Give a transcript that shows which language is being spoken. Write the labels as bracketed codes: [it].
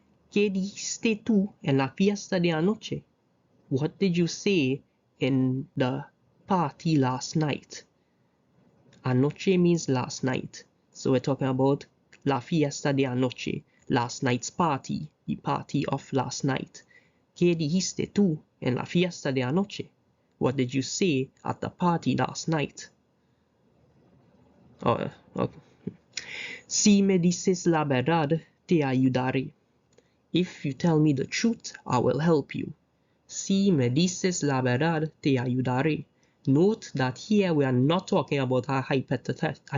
[es] ¿Qué dijiste tú en la fiesta de anoche? [en] What did you say in the party last night? Anoche means last night. So we're talking about [es] la fiesta de anoche, [en] last night's party, the party of last night. [es] ¿Qué dijiste tú en la fiesta de anoche? [en] What did you say at the party last night? Oh, okay. [es] Si me dices la verdad, te ayudaré. [en] If you tell me the truth, I will help you. [es] Si me dices la verdad, te ayudaré. [en] Note that here we are not talking about a hypothetical.